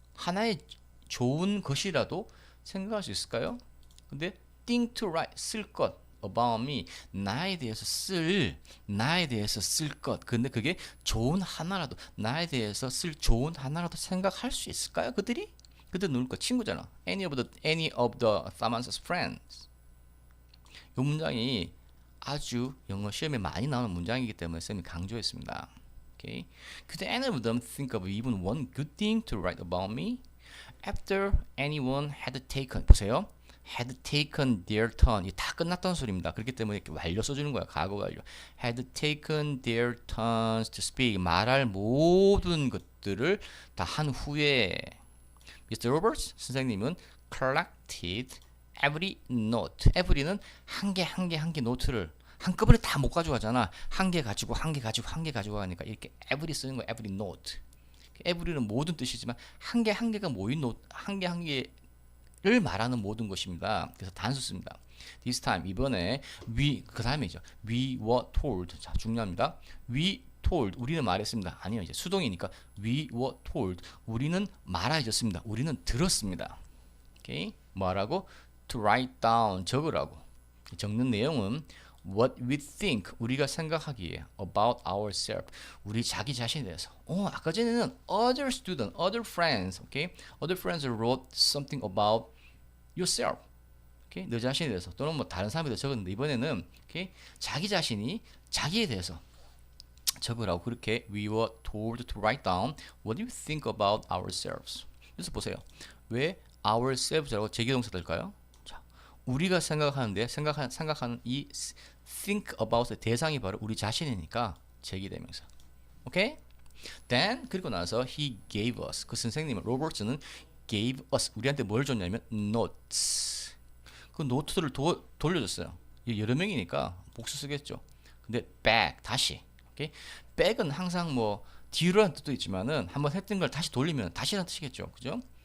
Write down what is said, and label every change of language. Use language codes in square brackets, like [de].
[ko] 하나의 좋은 것이라도 생각할 수 있을까요? 근데 [en] think to write [ko] 쓸 것 [en] about me [ko] 나에 대해서 쓸 것. 근데 그게 좋은 하나라도 나에 대해서 쓸 좋은 하나라도 생각할 수 있을까요? 그들 누굴까? 친구잖아. [en] any of the Thaman's friends. [ko] 이 문장이 아주 영어 시험에 많이 나오는 문장이기 때문에 쌤이 강조했습니다. [en] Okay. Could any of them think of even one good thing to write about me? After anyone had taken 보세요. had taken their turn. [ko] 이게 다 끝났다는 소리입니다. 그렇기 때문에 이렇게 완료 써주는 거야. 과거 완료. [en] had taken their turns to speak. [ko] 말할 모든 것들을 다 한 후에 Mr. [en] Roberts 선생님은 collected every note. [ko] every는 한 개 노트를 한꺼번에 다 못 가져가잖아. 한 개 가지고 가니까 이렇게 every 쓰는 거야. [en] every note. [ko] every는 모든 뜻이지만 한 개가 모인 노트, 한 개를 말하는 모든 것입니다. 그래서 단수 씁니다. [en] This time [ko] 이번에 그 다음이죠. [en] We were told. [ko] 자, 중요합니다. [en] We told [ko] 우리는 말했습니다. 아니요, 이제 수동이니까 [en] we were told [ko] 우리는 말해줬습니다. 우리는 들었습니다. 오케이, 뭐라고? [en] To write down 적으라고. [ko] 적는 내용은 [en] what we think [ko] 우리가 생각하기에 [en] about ourselves [ko] 우리 자기 자신에 대해서. 아까 전에는 [en] other student, other friends, okay? Other friends wrote something about yourself. Okay? [ko] 너 자신에 대해서 또는 뭐 다른 사람에 대해서 적었는데 이번에는 okay? 자기 자신이 자기에 대해서 적으라고. [en] 그렇게 we were told to write down what you think about ourselves. [ko] 그래서 보세요. 왜 ourselves라고 제기동사 될까요? 자, 우리가 생각하는데 생각하는 이 think about의 대상이 바로 우리 자신이니까 제기대명사. 오케이? [en] Then [ko] 그리고 나서 [en] he gave us. [ko] 그 선생님은 로버츠는 [en] gave us [ko] 우리한테 뭘 줬냐면 notes. 그 노트를 돌려줬어요. 여러 명이니까 복수 쓰겠죠. 근데 back 다시. 오케이? back은 항상 뭐 뒤로라는 뜻도 있지만은 한번 했던 걸 다시 돌리면 다시라는 뜻이겠죠. 그죠?